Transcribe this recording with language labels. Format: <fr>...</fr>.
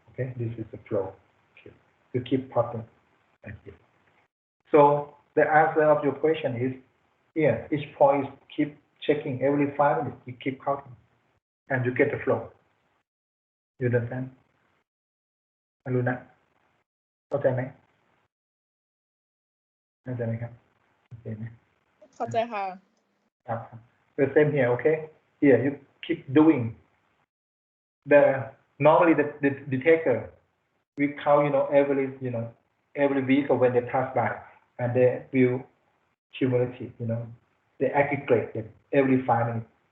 <en>Okay, this is the flow. Okay. You keep plotting like this. So the answer of your question is here. Each point is keep checking every 5 minutes. You keep counting, and you get the flow. You understand? Aluna?</en> <th>เข้าใจไหมเข้าใจไหมครับโอเคไหม เข้าใจค่ะ</th> <en>ครับ the same here okay here you keep doing the normally the detector we count every week or when they pass by and they will cumulative they aggregate them every 5 minutes</en>